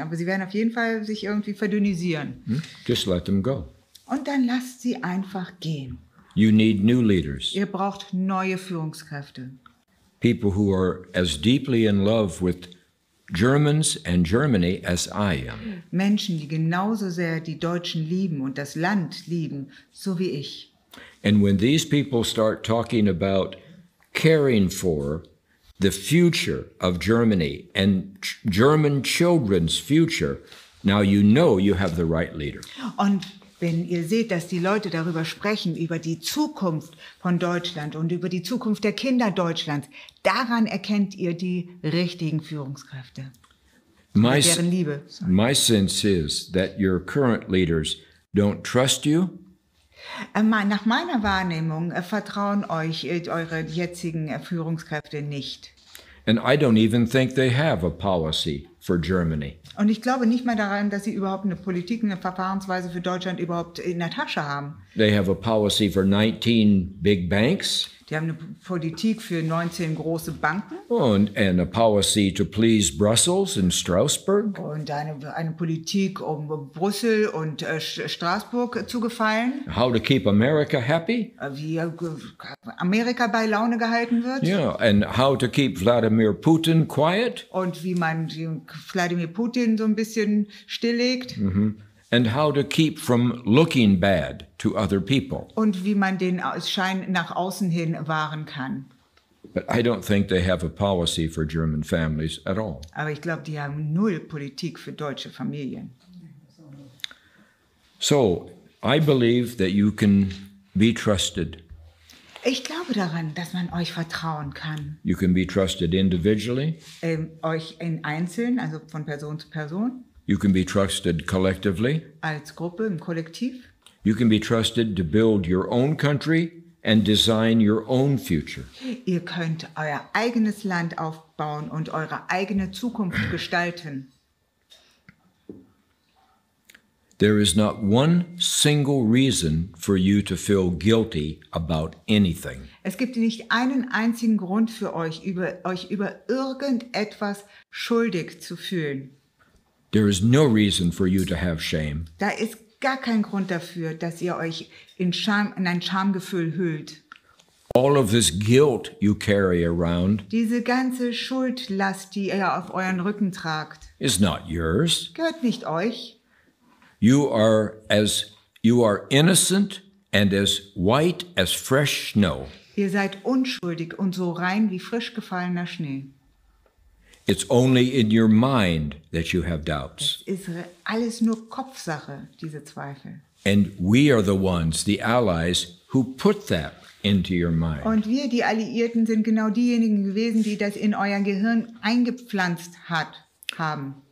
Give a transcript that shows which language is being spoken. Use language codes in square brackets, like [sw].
[de] Aber sie werden auf jeden Fall sich irgendwie verdünnisieren. [en] Just let them go. [de] Und dann lasst sie einfach gehen. [en] You need new leaders. [de] Ihr braucht neue Führungskräfte. [en] People who are as deeply in love with Germans and Germany as I am. [de] Menschen, die genauso sehr die Deutschen lieben und das Land lieben, so wie ich. [en] And when these people start talking about caring for the future of Germany and German children's future, now you know you have the right leader. [de] Und wenn ihr seht, dass die Leute darüber sprechen, über die Zukunft von Deutschland und über die Zukunft der Kinder Deutschlands, daran erkennt ihr die richtigen Führungskräfte. Deren Liebe. [en] My sense is that your current leaders don't trust you. [de] Nach meiner Wahrnehmung vertrauen euch eure jetzigen Führungskräfte nicht. [en] And I don't even think they have a policy for Germany. [de] Und ich glaube nicht mal daran, dass sie überhaupt eine Politik, eine Verfahrensweise für Deutschland überhaupt in der Tasche haben. [en] They have a policy for 19 big banks. [de] Die haben eine Politik für 19 große Banken. [en] And a policy to please Brussels and Strasbourg. [de] Und eine Politik, um Brüssel und Straßburg zu gefallen. [en] How to keep America happy. [de] Wie Amerika bei Laune gehalten wird. [en] Yeah, and how to keep Vladimir Putin quiet. [de] Und wie man Wladimir Putin so ein bisschen stilllegt. [en] And how to keep from looking bad to other people. [de] Und wie man den Schein nach außen hin wahren kann. [en] But I don't think they have a policy for German families at all. [de] Aber ich glaube, die haben null Politik für deutsche Familien. [en] So, I believe that you can be trusted. [de] Ich glaube daran, dass man euch vertrauen kann. [en] You can be trusted individually. [de] Euch in Einzelnen, also von Person zu Person. [en] You can be trusted collectively. [de] Als Gruppe, im Kollektiv. [en] You can be trusted to build your own country and design your own future. [de] Ihr könnt euer eigenes Land aufbauen und eure eigene Zukunft gestalten. [en] There is not one single reason for you to feel guilty about anything. [de] Es gibt nicht einen einzigen Grund für euch über irgendetwas schuldig zu fühlen. [en] There is no reason for you to have shame. [de] Da ist gar kein Grund dafür, dass ihr euch in ein Schamgefühl hüllt. [en] All of this guilt you carry around [de] Diese ganze Schuldlast, die ihr auf euren Rücken tragt, [en] is not yours. [de] gehört nicht euch. [en] You are innocent and as white as fresh snow. [de] Ihr seid unschuldig und so rein wie frisch gefallener Schnee. [en] It's only in your mind that you have doubts. [de] Es ist alles nur Kopfsache, diese Zweifel. [en] And we are the ones, the allies, who put that into your mind. [de] Und wir, die Alliierten, sind genau diejenigen gewesen, die das in euer Gehirn eingepflanzt haben.